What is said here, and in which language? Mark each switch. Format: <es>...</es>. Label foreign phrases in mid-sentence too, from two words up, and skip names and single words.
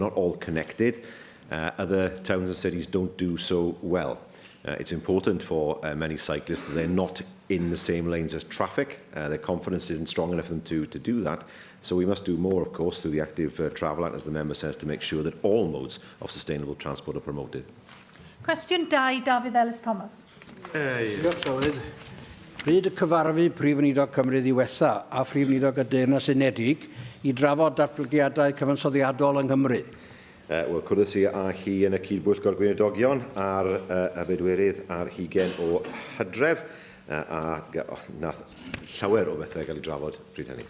<en>They're not all connected. Other towns and cities don't do so well. It's important for many cyclists that they're not in the same lanes as traffic. Their confidence isn't strong enough for them to do that. So we must do more, of course, through the Active Travel Act, as the member says, to make sure that all modes of sustainable transport are promoted.</en> <cy>Cwestiwn 2, David Ellis Thomas. Diolch, Llywydd. Pryd y cyfarfu Prif Weinidog Cymru ddiwetha a Prif Weinidog y Deyrnas Unedig I drafod datblygiadau cyfansoddiadol yng Nghymru? Wel, cwrdd a hi yn y cydbwyllgor Weinidogion ar y bedwerydd ar hugen o Hydref a nath llawer o bethau gael ei drafod pryd hynny.</cy>